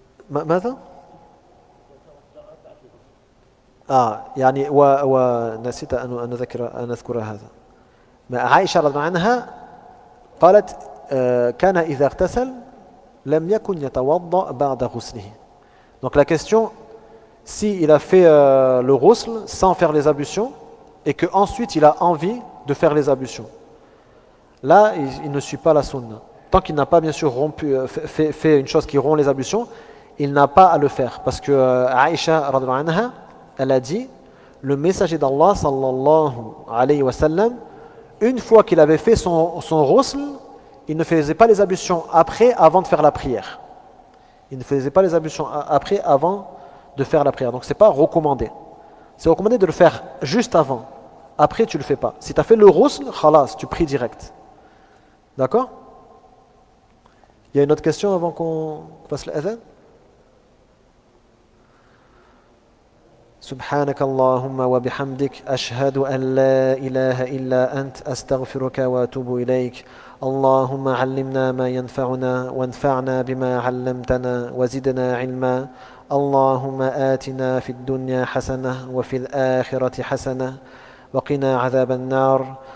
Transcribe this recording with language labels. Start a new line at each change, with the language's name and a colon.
Arabic: ماذا؟ يعني ونسيت أن أذكر هذا. عائشة رضي الله عنها قالت كان إذا اغتسل لم يكن يتوضأ بعد غسله.
French: Donc la question, si il a fait le ghusl sans faire les ablutions et qu'ensuite il a envie de faire les ablutions, là il ne suit pas la sunna. Tant qu'il n'a pas bien sûr fait une chose qui rompt les ablutions, il n'a pas à le faire. Parce que Aïcha
Arabic: radhiyallahu anha,
French: elle a dit, le messager d'Allah
Arabic: sallallahu alayhi wa sallam,
French: une fois qu'il avait fait son ghusl, il ne faisait pas les ablutions après avant de faire la prière. Il ne faisait pas les ablutions après avant de faire la prière. Donc ce n'est pas recommandé. C'est recommandé de le faire juste avant. Après tu ne le fais pas. Si tu as fait le ghusl, khalas, tu pries direct. D'accord? Il y a une autre question avant qu'on fasse l'adhan?
Arabic: سبحانك اللهم وبحمدك أشهد أن لا إله إلا أنت أستغفرك وأتوب إليك. اللهم علمنا ما ينفعنا وانفعنا بما علمتنا وزدنا علما. اللهم آتنا في الدنيا حسنة وفي الآخرة حسنة وقنا عذاب النار.